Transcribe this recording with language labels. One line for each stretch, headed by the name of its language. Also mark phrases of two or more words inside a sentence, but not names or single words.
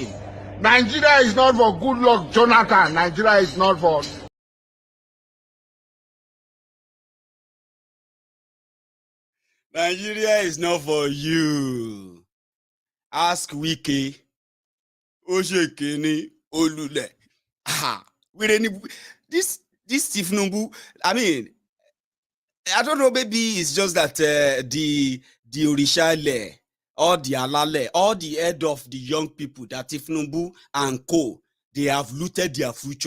English: Nigeria is not for Goodluck Jonathan. Nigeria is not for... Nigeria is not for you. Ask Wike.
Yoruba: Oshekeni Olule.
English: Ah, with any this Tinubu, I mean, I don't know, maybe it's just that the Orishale or the Alale or the head of the young people that Tinubu and co, they have looted their future.